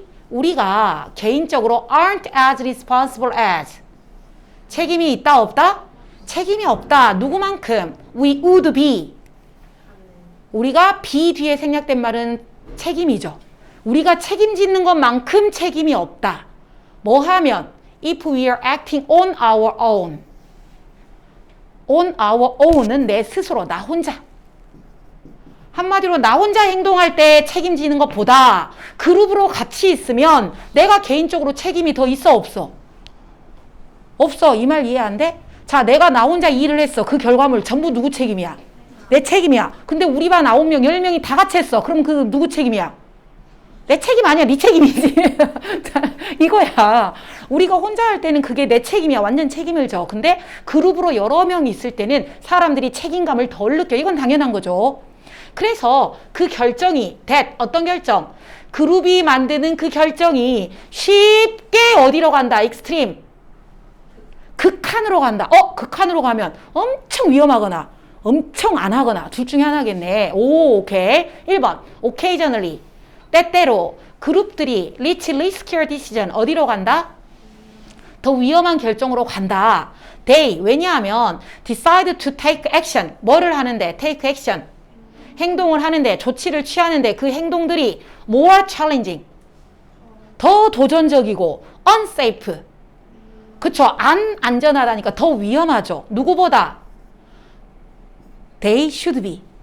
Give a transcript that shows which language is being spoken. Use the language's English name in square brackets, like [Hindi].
[Korean] 우리가 개인적으로 [English] aren't as responsible as, [Korean] 책임이 있다 없다? 책임이 없다. 누구만큼? [English] We would be. [Korean] 우리가 be 뒤에 생략된 말은 책임이죠. 우리가 책임지는 것만큼 책임이 없다. 뭐 하면? [English] If we are acting on our own. On our own [Korean] 은 내 스스로, 나 혼자. 한마디로 나 혼자 행동할 때 책임지는 것보다 그룹으로 같이 있으면 내가 개인적으로 책임이 더 있어 없어? 없어. 이 말 이해 안 돼? 자, 내가 나 혼자 일을 했어. 그 결과물 전부 누구 책임이야? 내 책임이야. 근데 우리 반 9명, 10명이 다 같이 했어. 그럼 그 누구 책임이야? 내 책임 아니야. 네 책임이지. 이거야. 우리가 혼자 할 때는 그게 내 책임이야. 완전 책임을 져. 근데 그룹으로 여러 명이 있을 때는 사람들이 책임감을 덜 느껴. 이건 당연한 거죠. 그래서 그 결정이 어떤 결정? 그룹이 만드는 그 결정이 쉽게 어디로 간다? 익스트림. 극한으로 간다. 극한으로 가면 엄청 위험하거나 엄청 안 하거나 둘 중에 하나겠네. 오케이. 1번. occasionally. 때때로 그룹들이 [English] reach riskier decision. [Korean] 어디로 간다? 더 위험한 결정으로 간다. [English] They. [Korean] 왜냐하면 [English] decide to take action. [Korean] 뭐를 하는데? [English] take action. [Korean] 행동을 하는데, 조치를 취하는데 그 행동들이 [English] more challenging. [Korean] 더 도전적이고 unsafe. 그쵸? 안 안전하다니까 더 위험하죠. 누구보다? [English] They should be.